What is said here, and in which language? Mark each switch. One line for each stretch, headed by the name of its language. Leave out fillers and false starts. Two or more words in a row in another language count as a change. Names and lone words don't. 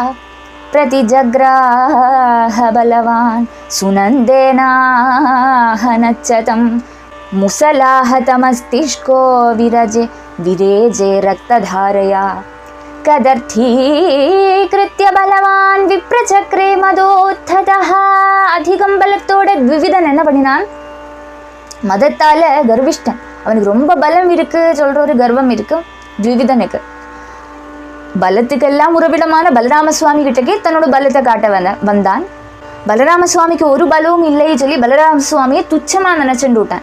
Sanskrit: प्रतिजग्राह बलवान् सुनन्देनाहनच्चतं मुसलाहतमस्तिष्को विरेजे रक्तधारया कदर्थीकृत्य बलवान् विप्रचक्रे मदोत्थतः.
Tamil: அதிகம் பலத்தோட த்விவிதன் என்ன பண்ணினான்? மதத்தால கர்விஷ்டன், அவனுக்கு ரொம்ப பலம் இருக்கு சொல்ற ஒரு கர்வம் இருக்கு த்விவிதனுக்கு. பலத்துக்கெல்லாம் உறவிடமான பலராம சுவாமி கிட்டக்கே தன்னோட பலத்தை காட்ட வந்தான். பலராம சுவாமிக்கு ஒரு பலவும் இல்லை சொல்லி பலராம சுவாமியை துச்சமா நினைச்சுட்டு விட்டான்.